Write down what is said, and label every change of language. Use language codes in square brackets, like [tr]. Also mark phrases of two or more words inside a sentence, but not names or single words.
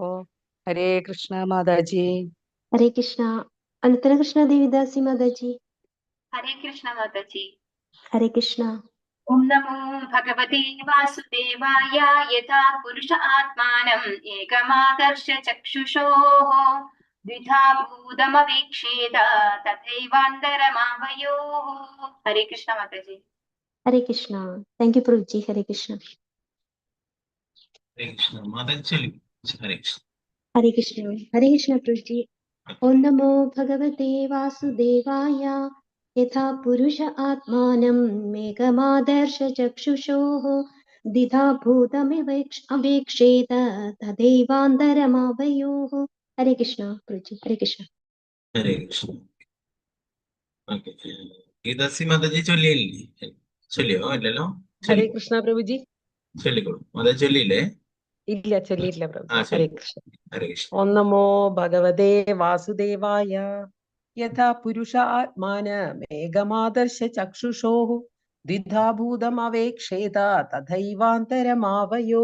[ml] ഹരേ കൃഷ്ണ മാതാജി. Hare Krishna. Anantara Krishna Devidasi Mataji. हरे कृष्ण माता जी. Hare Krishna. [sa] ओम नमो भगवते वासुदेवाय. यथा पुरुष आत्मानं एकमादर्श चक्षुषोः द्विधा भूतमवेक्षेद तथैवान्तरमावयोः. [ml] हरे कृष्ण माता जी. Hare Krishna. [en] Thank you, Prabhuji. [ml] Hare Krishna. ഹരേ കൃഷ്ണ മാതാജി. ഹരേ കൃഷ്ണ. Hare Krishna. Hare Krishna, Prabhuji. [sa] ओं नमो भगवते वासुदेवाय. यथा पुरुष आत्मानम् मेगमादर्श चक्षुषोः दिधा भूतमवेक्षेत तदैवान्दरमावयोः. [ml] Hare Krishna, Prabhuji. Hare Krishna. ഹരേ കൃഷ്ണ. ഓക്കെ, ഗീതാസി മാതാജി ചൊല്ലിയില്ലേ? ചൊല്ലിയോ? ഇല്ലല്ലോ. ഹരേ കൃഷ്ണ പ്രഭുജി. ചൊല്ലിക്കോളൂ. മാതാജി ചൊല്ലിയില്ലേ? ഇല്ല, ചൊല്ലിയില്ല പ്രഭു. ആ, ഹരേ ചൊല്ലി. കൃഷ്ണ. ഹരേ കൃഷ്ണ. [sa] ഓം നമോ ഭഗവതേ വാസുദേവായ. യഥാ പുരുഷ ആത്മാനമേകമാദർശ ചക്ഷുഷോഃ ദ്വിധാ ഭൂതമവേക്ഷേത തഥൈവാന്തരമാവയോ.